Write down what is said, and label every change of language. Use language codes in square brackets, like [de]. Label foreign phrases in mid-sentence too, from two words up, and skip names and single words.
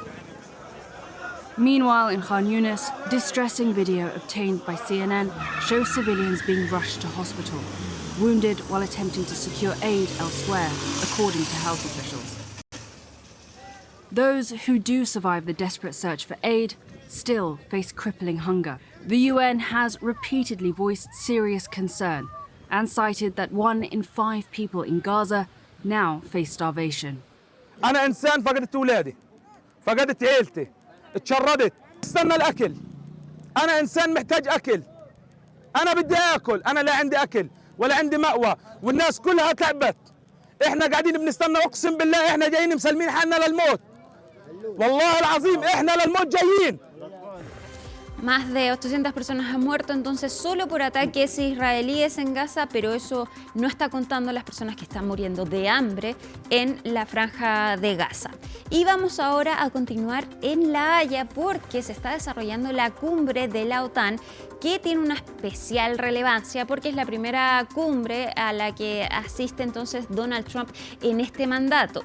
[en] Meanwhile, in Khan Yunis, distressing video obtained by CNN shows civilians being rushed to hospital, wounded while attempting to secure aid elsewhere, according to health officials. Those who do survive the desperate search for aid still face crippling hunger. The UN has repeatedly voiced serious concern and cited that 1 in 5 people in Gaza now face starvation. [ar] أنا إنسان فقدت أولادي، فقدت عيلتي، اتشردت، استنى الأكل. أنا إنسان محتاج أكل. أنا بدي آكل، أنا لا عندي أكل ولا عندي مأوى، والناس كلها تعبت. إحنا قاعدين بنستنى، أقسم بالله إحنا جايين مسلمين حالنا للموت. والله العظيم إحنا للموت جايين. [es] Más de 800 personas han muerto entonces solo por ataques israelíes en Gaza, pero eso no está contando las personas que están muriendo de hambre en la franja de Gaza. Y vamos ahora a continuar en La Haya porque se está desarrollando la cumbre de la OTAN, que tiene una especial relevancia porque es la primera cumbre a la que asiste entonces Donald Trump en este mandato.